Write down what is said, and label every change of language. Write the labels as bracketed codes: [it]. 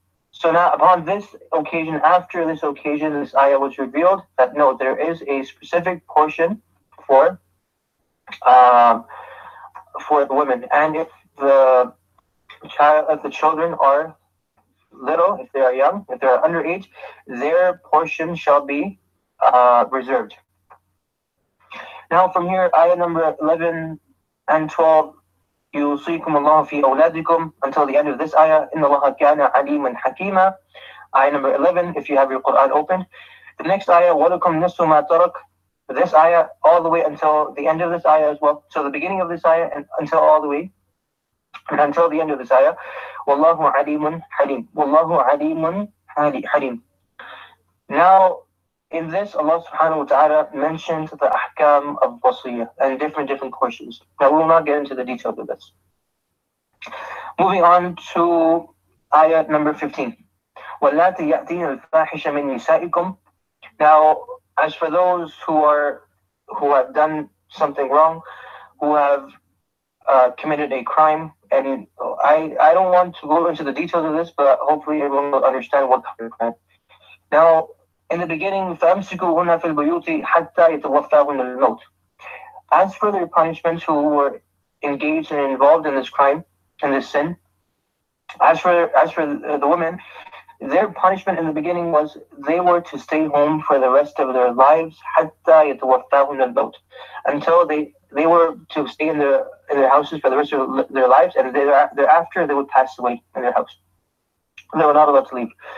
[en] So now, upon this occasion, after this occasion, this ayah was revealed that no, there is a specific portion for the women, and if the children are little, if they are young, if they are underage, their portion shall be reserved. Now, from here, ayah number 11 and 12. [ar] يوصيكم الله في أولادكم [en] until the end of this ayah. [ar] إن الله كان عليما حكيما. [en] Ayah number 11, if you have your Quran open. The next ayah, [ar] ولكم نصف ما ترك. [en] This ayah all the way until the end of this ayah as well. So the beginning of this ayah and until all the way and until the end of this ayah. [ar] والله عليم حليم. والله عليم حليم. [en] Now, in this, Allah subhanahu wa ta'ala mentioned the ahkam of wasiyah and different portions. Now, we will not get into the details of this. Moving on to ayah number 15. [ar] وَاللَّاتِ يَأْتِينَ الْفَاحِشَ مِنْ نِسَائِكُمْ. [en] Now, as for those who have done something wrong, who have committed a crime, and I don't want to go into the details of this, but hopefully everyone will understand what kind of crime. Now, in the beginning, [ar] فَأَمْسِكُوهُنَّ فِي الْبُيُوتِ حَتَّى يَتَوَفَّاهُنَّ الْمَوْتِ. [en] As for their punishments who were engaged and involved in this crime, in this sin, as for the women, their punishment in the beginning was they were to stay home for the rest of their lives [ar] حَتَّى يَتَوَفَّاهُنَّ الْمَوْتِ, [en] until they were to stay in their houses for the rest of their lives, and thereafter they would pass away in their house. They were not allowed to leave.